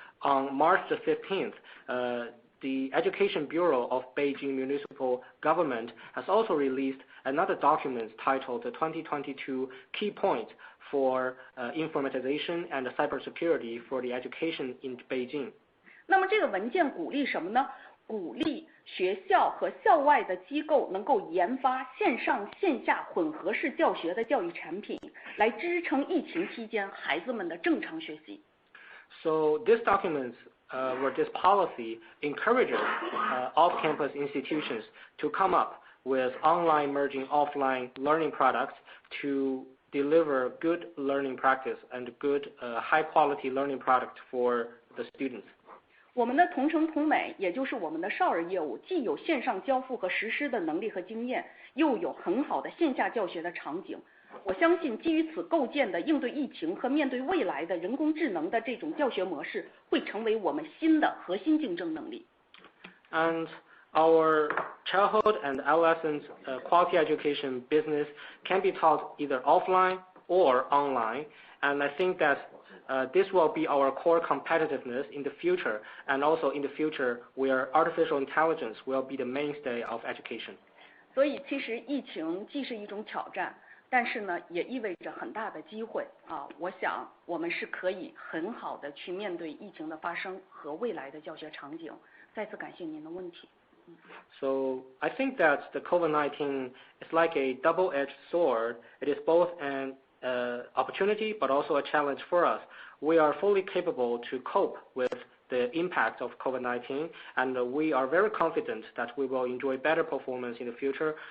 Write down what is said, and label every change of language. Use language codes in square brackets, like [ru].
[en] On March the 15th, the Education Bureau of Beijing Municipal Government has also released another document titled the 2022 Key Points for Informatization and Cybersecurity for the Education in Beijing. [zh] 那么这个文件鼓励什么呢？鼓励学校和校外的机构能够研发线上线下混合式教学的教育产品，来支撑疫情期间孩子们的正常学习。 [en] So this document or this policy encourages off-campus institutions to come up with online merging offline learning products to deliver good learning practice and good high-quality learning product for the students. [zh] 我们的同城同美，也就是我们的少儿业务，既有线上交付和实施的能力和经验，又有很好的线下教学的场景。我相信基于此构建的应对疫情和面对未来的人工智能的这种教学模式，会成为我们新的核心竞争能力。 [en] And our childhood and adolescent quality education business can be taught either offline or online, and I think that this will be our core competitiveness in the future, and also in the future where artificial intelligence will be the mainstay of education. [zh] 所以其实疫情既是一种挑战，但是呢也意味着很大的机会啊！我想我们是可以很好的去面对疫情的发生和未来的教学场景。再次感谢您的问题。 [en] So I think that the COVID-19 is like a double-edged sword. It is both an opportunity but also a challenge for us. We are fully capable to cope with the impact of COVID-19, and we are very confident that we will enjoy better performance in the future.